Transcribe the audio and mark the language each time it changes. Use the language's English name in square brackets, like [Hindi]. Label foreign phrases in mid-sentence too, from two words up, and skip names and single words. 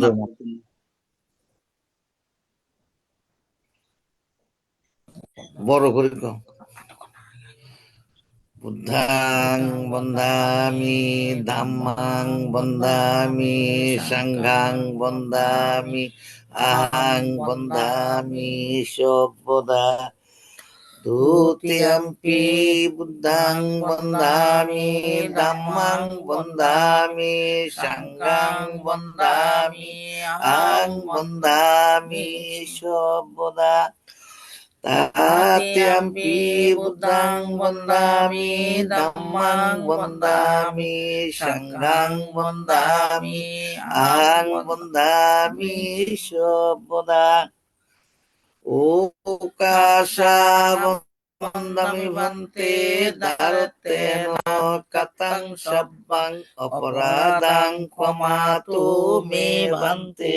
[Bangla] অঞ্জনা। করার জন্য। বড় করে কও। [Pali] বুদ্ধাং বন্দামি ধাম্মাং বন্দামি সংঘাং বন্দামি আহাং বন্দামি সর্বদা। দ্বিতীয়ম্পি বুদ্ধাং বন্দামি ধাম্মাং বন্দামি সংঘাং বন্দামি আহাং বন্দামি সর্বদা। Tatyampi buddhang bandami dhammang bandami sanghang bandami ahang bandami sabda. Ukasa bandami bante daratena katang sabbang aparadang kwamatu me bante.